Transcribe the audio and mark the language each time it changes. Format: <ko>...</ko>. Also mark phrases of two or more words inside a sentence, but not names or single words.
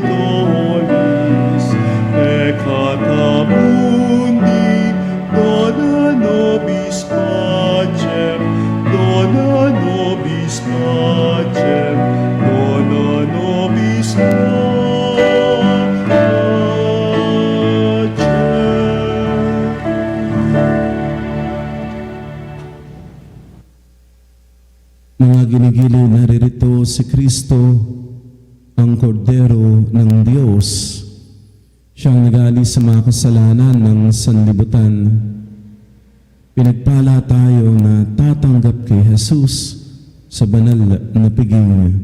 <la>tollis peccata mundi, dona nobis pacem, dona nobis pacem, dona nobis pacem.</la> <tl>Mga ginigiliw, naririto si Kristo, ang kordero ng Diyos. Siyang nag-aalis sa mga kasalanan ng sanlibutan. Pinagpala tayo na tatanggap kay Jesus sa banal na piging.</tl>